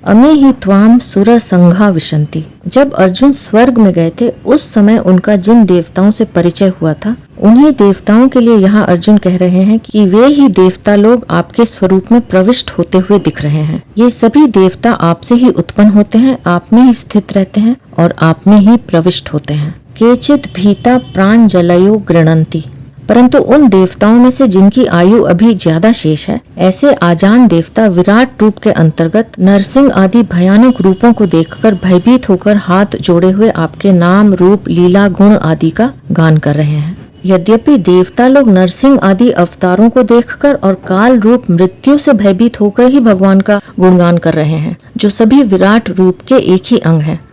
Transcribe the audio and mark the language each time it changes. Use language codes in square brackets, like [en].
[sa] अमी ही त्वाम सुर संघा विशन्ति। [hi] जब अर्जुन स्वर्ग में गए थे उस समय उनका जिन देवताओं से परिचय हुआ था, उन्हीं देवताओं के लिए यहाँ अर्जुन कह रहे हैं कि वे ही देवता लोग आपके स्वरूप में प्रविष्ट होते हुए दिख रहे हैं। ये सभी देवता आपसे ही उत्पन्न होते हैं, आप में ही स्थित रहते हैं और आप में ही प्रविष्ट होते हैं। [sa] केचित् भीता प्राञ्जलयो गृह्णन्ति। [hi] परंतु उन देवताओं में से जिनकी आयु अभी ज्यादा शेष है, ऐसे आजान देवता विराट रूप के अंतर्गत नरसिंह आदि भयानक रूपों को देखकर भयभीत होकर हाथ जोड़े हुए आपके नाम, रूप, लीला, गुण आदि का गान कर रहे हैं। यद्यपि देवता लोग नरसिंह आदि अवतारों को देखकर और काल रूप मृत्यु से भयभीत होकर ही भगवान का गुणगान कर रहे हैं, जो सभी विराट रूप के एक ही अंग हैं।